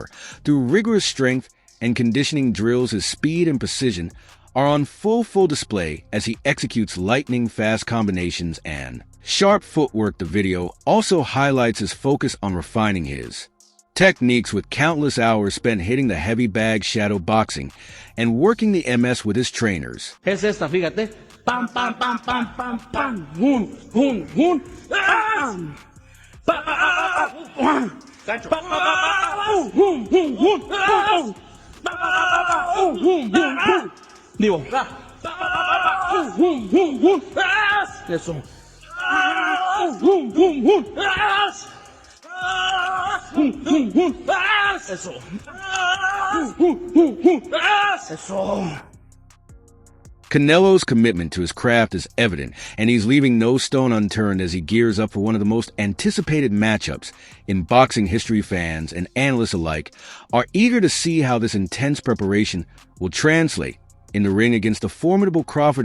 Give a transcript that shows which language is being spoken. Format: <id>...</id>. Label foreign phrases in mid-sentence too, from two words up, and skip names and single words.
<en>Through rigorous strength and conditioning drills, his speed and precision are on full display as he executes lightning-fast combinations and sharp footwork. The video also highlights his focus on refining his techniques, with countless hours spent hitting the heavy bag shadow boxing and working the MS with his trainers.</en> <es>Es esta, fíjate. Pam, pam, pam, pam, pam, pam. Hun, hun, hun. Pam. Pam. Gancho. Hun, hun, hun. Pam. Hun, hun, hun. Digo. Hun, hun, hun. Eso. Hun, hun, hun. Eso. Eso.</es> <en>Canelo's commitment to his craft is evident, and he's leaving no stone unturned as he gears up for one of the most anticipated matchups in boxing history. Fans and analysts alike are eager to see how this intense preparation will translate in the ring against the formidable Crawford.</en>